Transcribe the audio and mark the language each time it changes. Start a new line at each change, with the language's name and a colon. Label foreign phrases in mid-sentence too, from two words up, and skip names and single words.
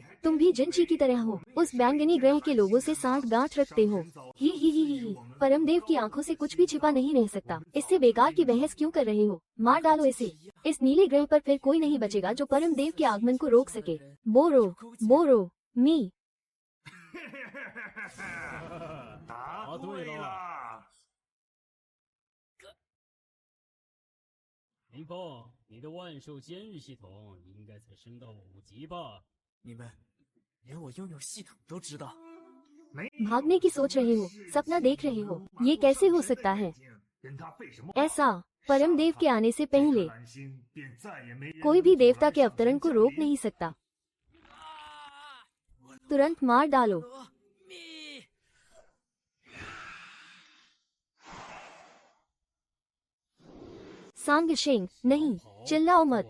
Hindi: तुम भी जिनची की तरह हो। उस बैंगनी ग्रह के लोगों से सांठ गांठ रखते हो। ही। परमदेव की आंखों से कुछ भी छिपा नहीं रह सकता। इससे बेकार की बहस क्यों कर रहे हो? मार डालो इसे। इस नीले ग्रह पर फिर कोई नहीं बचेगा जो परमदेव के आगमन को रोक सके। बोरो मी।
Chinese: 答对了。林峰，你的万寿监狱系统应该才升到5级吧？你们连我拥有系统都知道。
Hindi: भागने की सोच रहे हो? सपना देख रहे हो? ये कैसे हो सकता है?
Chinese: 跟他费什么？
Hindi: ऐसा परमदेव के आने से पहले कोई भी देवता के अवतरण को रोक नहीं सकता। तुरंत मार डालो। सांग शेंग, नहीं, चिल्लाओ मत।